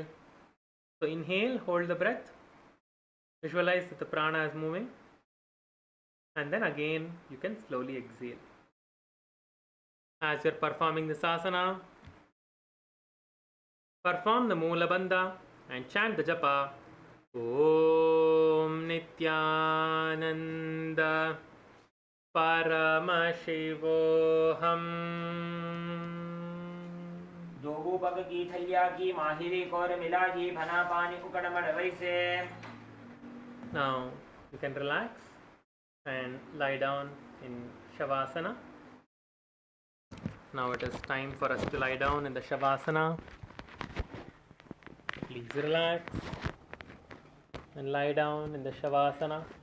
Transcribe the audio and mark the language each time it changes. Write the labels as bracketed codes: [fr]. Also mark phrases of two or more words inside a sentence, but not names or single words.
[en] So inhale, hold the breath, visualize that the prana is moving. And then again you can slowly exhale. As you're performing this asana, perform the Moola Bandha and chant the japa. [sa] Om Nityananda Paramashivoham. दोगो पग की थलिया की माहिरी कौर मिला की फना पानी उकड़मड़ वैसे. [en] Now you can relax and lie down in Shavasana. Now it is time for us to lie down in the Shavasana. Please relax and lie down in the Shavasana.